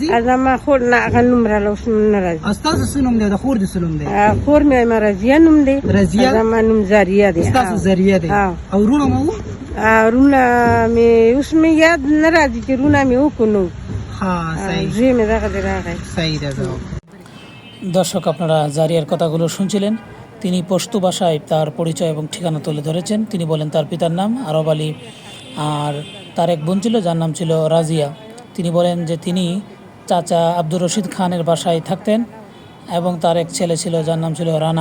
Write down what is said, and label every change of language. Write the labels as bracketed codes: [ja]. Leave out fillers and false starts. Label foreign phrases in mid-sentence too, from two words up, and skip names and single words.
[ps] زما خور نه، هغه نوم راله اوس نه راځي. او ستاسو څه نوم دی او د خور دې څه نوم دی؟ خور مې رضیه نوم دی. رضیه؟ زما نوم زاریه دی. ستاسو زاریه دی. او رونه مو وو؟ رونه مې اوس مې یاد نه راځي چې رونه مې وکړو. زوی مې دغه دی راغی. صحیح ده। [bn] দর্শক, আপনারা জারিয়ার কথাগুলো শুনছিলেন। তিনি পশতু ভাষায় তার পরিচয় এবং ঠিকানা তুলে ধরেছেন। তিনি বলেন তার পিতার নাম আরব আলী, আর তার এক বোন ছিল যার নাম ছিল রাজিয়া। তিনি বলেন যে তিনি চাচা আব্দুর রশিদ খানের বাসায় থাকতেন এবং তার এক ছেলে ছিল যার নাম ছিল রানা।